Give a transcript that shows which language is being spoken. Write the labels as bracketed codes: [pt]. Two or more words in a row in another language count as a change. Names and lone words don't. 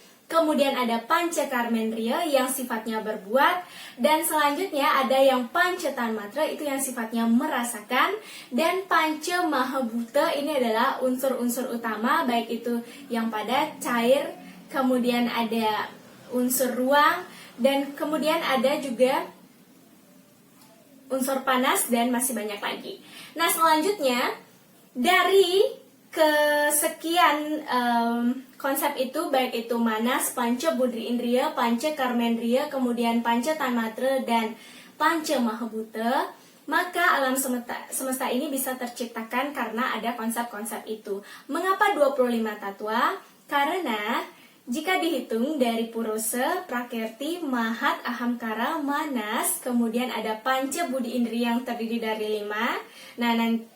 [id] Kemudian ada panca karmendriya yang sifatnya berbuat, dan selanjutnya ada yang panca tanmatra itu yang sifatnya merasakan, dan panca mahabhuta ini adalah unsur-unsur utama, baik itu yang padat, cair, kemudian ada unsur ruang, dan kemudian ada juga unsur panas, dan masih banyak lagi. Nah, selanjutnya dari kesekian konsep itu, baik itu manas, panca budi indriya, panca karmendriya, kemudian panca tanmatra dan panca mahabhuta, maka alam semesta ini bisa terciptakan karena ada konsep-konsep itu. Mengapa 25 tattwa? Karena jika dihitung dari purusa, prakerti, mahat, ahamkara, manas, kemudian ada panca budi indriya yang terdiri dari 5.